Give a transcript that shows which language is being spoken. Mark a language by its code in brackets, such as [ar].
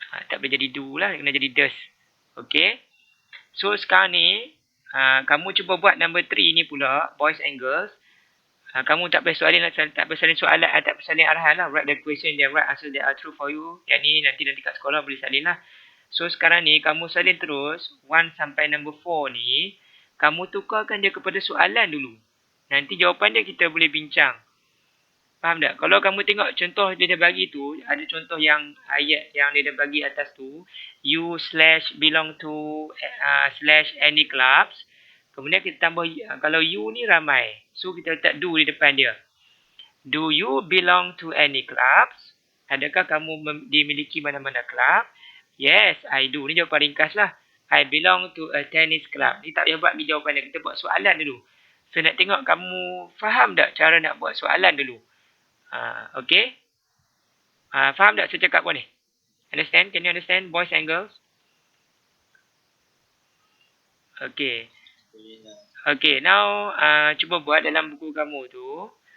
[ms] Tak boleh jadi do lah, kena jadi does. Okay. So sekarang ni, kamu cuba buat number 3 ni pula, [en] boys and girls. [ms] Kamu tak boleh salin soalan, tak boleh salin arahan lah. [en] Write the question then write answer that are true for you. [ms] Yang ni nanti kat sekolah boleh salin lah. So sekarang ni kamu salin terus 1 sampai number 4 ni. Kamu tukarkan dia kepada soalan dulu. Nanti jawapan dia kita boleh bincang. Faham tak? Kalau kamu tengok contoh dia dah bagi tu, ada contoh yang ayat yang dia dah bagi atas tu, you / belong to / any clubs. Kemudian kita tambah, kalau you ni ramai, so kita letak do di depan dia. [en] Do you belong to any clubs? [ms] Adakah kamu dimiliki mana-mana club? [en] Yes, I do. [ms] Ni jawapan ringkas lah. [en] I belong to a tennis club. [ms] Ni tak payah buat ni jawapan dia. Kita buat soalan dulu. So nak tengok kamu faham tak cara nak buat soalan dulu. Okay. Faham tak saya cakap apa ni? Understand? [en] Can you understand, boys and girls? Okay. [ms] Okay, now cuba buat dalam buku kamu tu.